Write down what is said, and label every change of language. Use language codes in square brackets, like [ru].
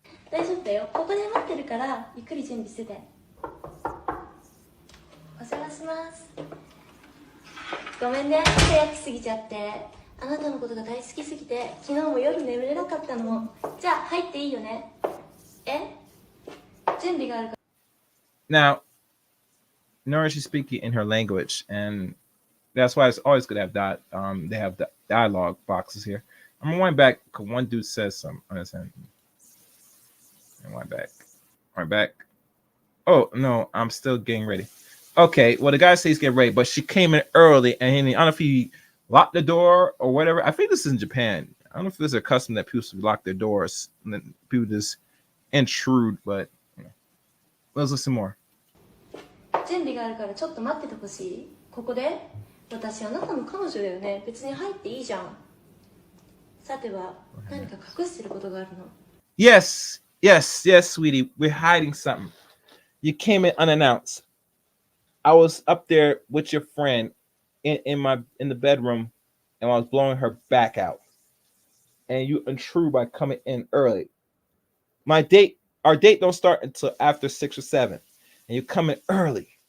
[ja] 大丈夫だよ。ここで待ってるからゆっくり準備してて。お邪魔します。ごめんね、早く過ぎちゃって。あなたのことが大好きすぎて、昨日も夜眠れなかったの。じゃあ入っていいよね。え？準備があるから。 [en] Now, Nora, she's speaking in her language, and that's why it's always good to have they have the dialogue boxes here. I'm going back because one dude says something. Understand? And one back. Oh no, I'm still getting ready. Okay, well the guy says he's getting ready, but she came in early, and I don't know if he locked the door or whatever. I think this is in Japan. I don't know if there's a custom that people lock their doors and then people just intrude, but let's listen more. [ja] 準備があるからちょっと待っててほしい。ここで私あなたの彼女だよね。別に入っていいじゃん。さては何か隠してることがあるの。 [en] Yes, sweetie. We're hiding something. You came in unannounced. I was up there with your friend in the bedroom, and I was blowing her back out. And you intrude by coming in early. Our date don't start until after 6 or 7, and you come in early.